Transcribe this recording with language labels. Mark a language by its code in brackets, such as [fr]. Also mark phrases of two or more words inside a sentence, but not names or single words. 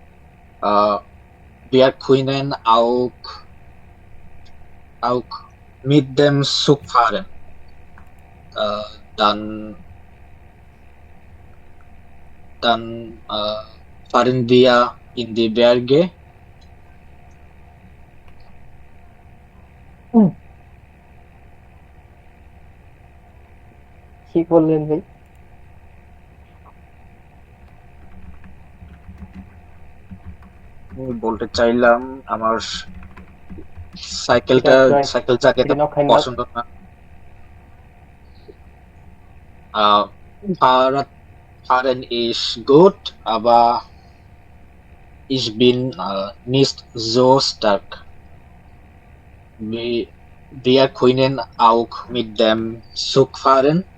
[de] Wir können auch mit dem Zug fahren. Dann fahren wir in die Berge. [bn] কি বললেন ভাই? আমি বলতে চাইলাম আমার সাইকেল চালাতে [de] Bitte noch einmal. [bn] পছন্দ না। [de] Fahrradfahren ist gut, aber ich bin nicht so stark. Wir können auch mit dem Zug fahren.